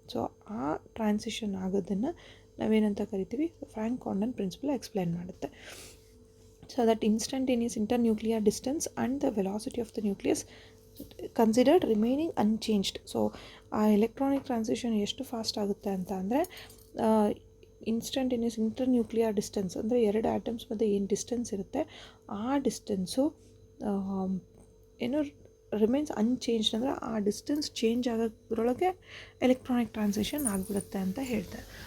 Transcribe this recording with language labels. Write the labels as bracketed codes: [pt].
[kn] So ಆ transition ಆಗೋದನ್ನು ನಾವೇನಂತ ಕರಿತೀವಿ, ಫ್ರಾಂಕ್ ಕಾಂಡನ್ ಪ್ರಿನ್ಸಿಪಲ್ ಎಕ್ಸ್ಪ್ಲೈನ್ ಮಾಡುತ್ತೆ. [en] So that instantaneous internuclear distance and the velocity of the nucleus considered remaining unchanged. [kn] So ಆ electronic transition ಎಷ್ಟು fast ಆಗುತ್ತೆ ಅಂತ ಅಂದರೆ, ಇನ್ಸ್ಟಂಟೇನಿಯಸ್ ಇಂಟರ್ನ್ಯೂಕ್ಲಿಯರ್ ಡಿಸ್ಟೆನ್ಸ್ ಅಂದರೆ ಎರಡು ಆಟಮ್ಸ್ ಮಧ್ಯೆ ಏನು ಡಿಸ್ಟೆನ್ಸ್ ಇರುತ್ತೆ ಆ ಡಿಸ್ಟೆನ್ಸು ಏನು ರಿಮೈನ್ಸ್ ಅನ್ಚೇಂಜ್ಡ್, ಅಂದರೆ ಆ ಡಿಸ್ಟೆನ್ಸ್ ಚೇಂಜ್ ಆಗೋದ್ರೊಳಗೆ ಎಲೆಕ್ಟ್ರಾನಿಕ್ ಟ್ರಾನ್ಸಿಷನ್ ಆಗಿಬಿಡುತ್ತೆ ಅಂತ ಹೇಳ್ತಾರೆ.